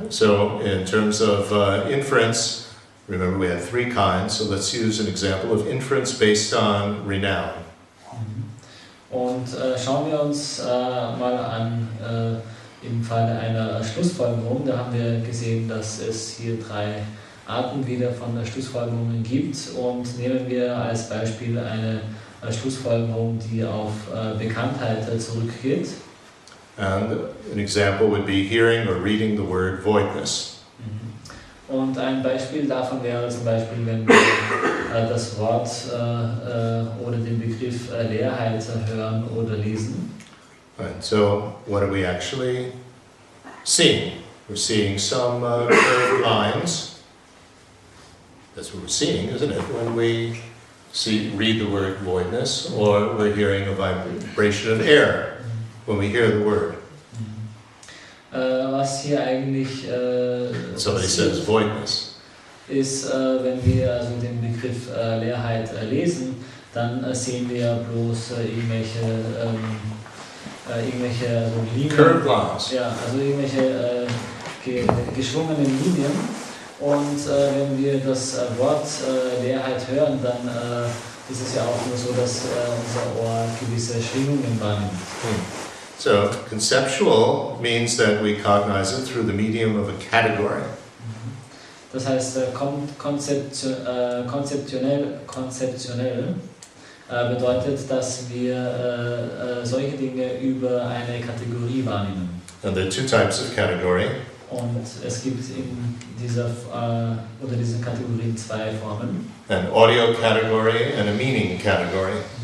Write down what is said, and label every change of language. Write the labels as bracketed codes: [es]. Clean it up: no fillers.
[en] So, in terms of inference, remember we have three kinds, so let's use an example of inference based on renown. [de] Und schauen wir uns mal an, im Falle einer Schlussfolgerung, da haben wir gesehen, dass es hier drei Arten wieder von Schlussfolgerungen gibt und nehmen wir als Beispiel eine Schlussfolgerung, die auf Bekanntheit zurückgeht. [en] And an example would be hearing or reading the word voidness. [de] Und ein Beispiel davon wäre zum Beispiel, wenn wir das Wort oder den Begriff Leerheit hören oder lesen. [en] Right. So, what are we actually seeing? We're seeing some curved lines. That's what we're seeing, isn't it? When we read the word voidness, or we're hearing a vibration of air when we hear the word. [de] Was hier eigentlich [en] Somebody says voidness. [de] Ist, wenn wir also den Begriff Leerheit lesen, dann sehen wir bloß irgendwelche so Linien. [en] Curved lines. [de] Ja, also irgendwelche geschwungenen Linien. Und wenn wir das Wort Leerheit hören, dann ist es ja auch nur so, dass unser Ohr gewisse Schwingungen wahrnimmt. [en] So, conceptual means that we cognize it through the medium of a category. [de] Das heißt, konzeptionell bedeutet, dass wir solche Dinge über eine Kategorie wahrnehmen. [en] And there are two types of category. [de] Und es gibt in diesen Kategorien zwei Formen. [en] An audio category and a meaning category.